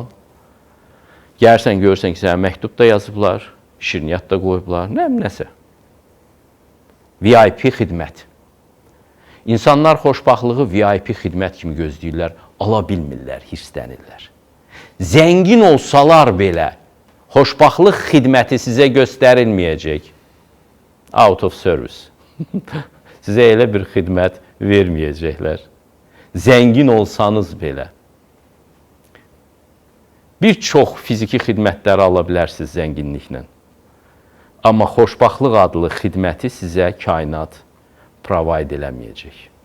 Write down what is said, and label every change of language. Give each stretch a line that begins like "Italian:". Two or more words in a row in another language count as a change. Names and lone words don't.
Azerbaijani: Gəlirsən, görürsən ki, sənə məktub da yazıblar, şirniyyat da qoyublar, nəsə. VIP xidmət. İnsanlar xoşbaxtlığı VIP xidmət kimi gözləyirlər, ala bilmirlər, hirslənirlər. Zəngin olsalar belə, xoşbaxtlıq xidməti sizə göstərilməyəcək.
English: Out of service.
Azerbaijani: Sizə elə bir xidmət verməyəcəklər. Zəngin olsanız belə. Bir çox fiziki xidmətləri ala bilərsiniz zənginliklə. Amma xoşbaxtlıq adlı xidməti sizə kainat provide eləməyəcək.